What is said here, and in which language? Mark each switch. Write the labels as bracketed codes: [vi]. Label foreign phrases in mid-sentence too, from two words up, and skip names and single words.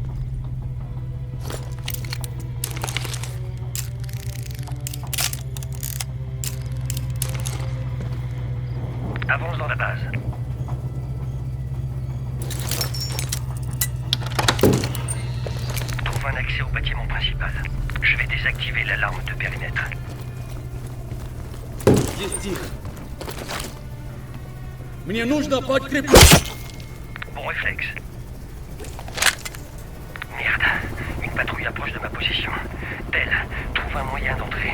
[fr] Avance dans la base. Trouve un accès au bâtiment principal. Je vais désactiver l'alarme de périmètre. [ru] Мне нужно подкрепление. [fr] Bon réflexe. Merde. Une patrouille approche de ma position. Belle, trouve un moyen d'entrer.